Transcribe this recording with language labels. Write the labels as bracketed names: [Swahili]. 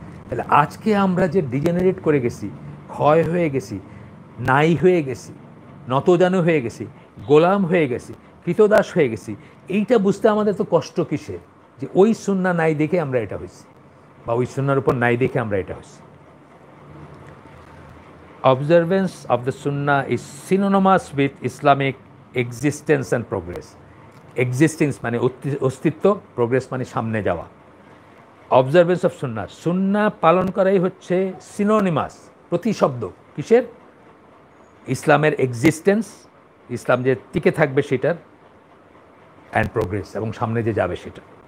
[Bangla] তাহলে আজকে আমরা যে ডিজেনারেট করে গেছি, ক্ষয় হয়ে গেছি, নাই হয়ে গেছি, নতজানু হয়ে গেছি, গোলাম হয়ে গেছি, কৃতদাস হয়ে গেছি, এইটা বুঝতে আমাদের তো কষ্ট কিসের? যে ওই সুন্নাহ নাই দেখে আমরা এটা হয়েছি, বা ওই সুন্নাহর উপর নাই দেখে আমরা এটা হয়েছি। [English] Observance of the Sunnah is synonymous with Islamic existence and progress. [Bangla] Existence মানে অস্তিত্ব, প্রোগ্রেস মানে সামনে যাওয়া। অবজারভেন্স অফ সুন্নাহ, সুন্নাহ পালন করাই হচ্ছে সিনোনিমাস, প্রতিশব্দ কিসের? ইসলামের এক্সিস্টেন্স, ইসলাম যে টিকে থাকবে সেটার, অ্যান্ড প্রোগ্রেস, এবং সামনে যে যাবে সেটা।